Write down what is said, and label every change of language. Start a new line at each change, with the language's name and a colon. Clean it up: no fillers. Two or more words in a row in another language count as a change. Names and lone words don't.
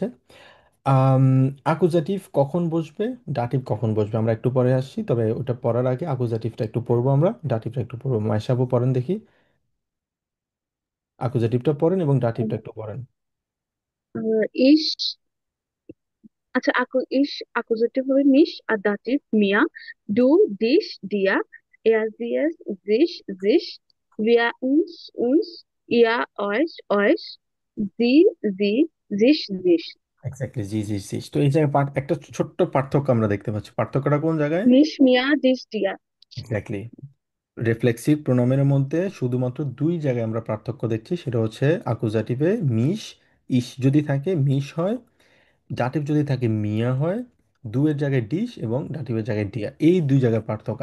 Bangla: আম, আকুজাটিভ কখন বসবে, ডাটিভ কখন বসবে আমরা একটু পরে আসছি, তবে ওটা পড়ার আগে আকুজাটিভটা একটু পড়বো, আমরা ডাটিভটা একটু পড়বো। মাইশাবু পড়েন দেখি, আকুজাটিভটা পড়েন এবং ডাটিভটা একটু পড়েন। ইস, আচ্ছা ইস আকুজেটিভ হবে মিশ, আর দাটিভ মিয়া।
German: du dich dir, er sie es sich sich, wir uns, ihr euch euch, sie sich sich।
Bangla: এক্স্যাক্টলি, জি জি জি। তো এই জায়গায় একটা ছোট্ট পার্থক্য আমরা দেখতে পাচ্ছি। পার্থক্যটা কোন জায়গায়?
German: mich mir dich dir.
Bangla: এক্স্যাক্টলি, রিফ্লেক্সিভ প্রোনাউনের মধ্যে শুধুমাত্র দুই জায়গায় আমরা পার্থক্য দেখছি, সেটা হচ্ছে আকুজাটিভে মিশ, ইস যদি থাকে মিশ হয়, ডাটিভ যদি থাকে মিয়া হয়, দুয়ের জায়গায় ডিশ এবং ডাটিভের জায়গায় ডিয়া, এই দুই জায়গায় পার্থক্য।